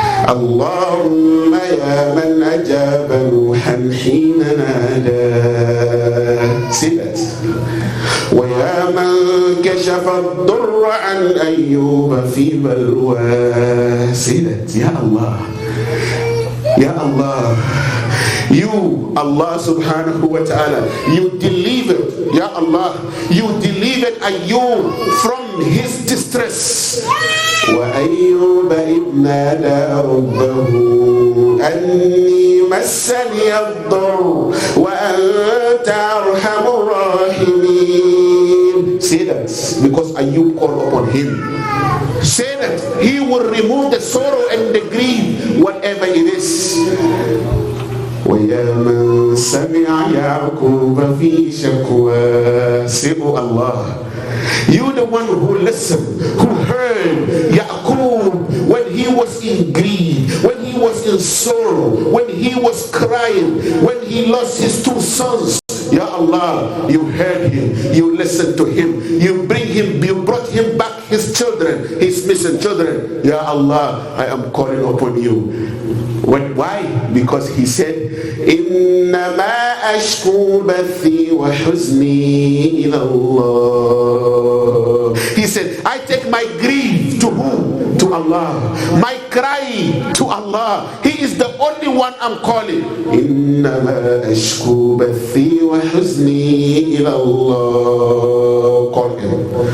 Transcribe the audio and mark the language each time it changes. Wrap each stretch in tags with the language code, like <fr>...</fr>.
<ar>اللهم يا من أجاب نوحا حين نادى.</ar> <en>See that?</en> <ar>ويا من كشف الضر عن أيوب في بلوى.</ar> <en>See that? Ya Allah, Ya Allah, you, Allah subhanahu wa ta'ala, you delivered, Ya Allah, you delivered Ayub from his distress.</en> <ar>وأيوب إذ نادى ربه أني مسني الضر وأنت أرحم الراحمين.</ar> <en>Say that because Ayub called upon him. Say that he will remove the sorrow and the grief, whatever it is.</en> <ar>وَيَا مَنْ سَمِعَ يَعْقُوبَ فِي شَكْوَى.</ar> <en>Say, oh Allah, you the one who listened, who heard Yaqub when he was in grief, when he was in sorrow, when he was crying, when he lost his two sons. Ya Allah, you heard him, you listened to him, you brought him back his children, his missing children. Ya Allah, I am calling upon you. Why? Because he said,</en> <ar>إِنَّمَا أَشْكُو بَثِّي وَحُزْنِي إِلَى اللَّهِ.</ar> <en>He said, I take my grief to whom? To Allah. My cry to Allah. He is the only one I'm calling.</en> <ar>إِنَّمَا أَشْكُو بَثِّي وَحُزْنِي إِلَى اللَّهِ.</ar> <en>Call him.</en>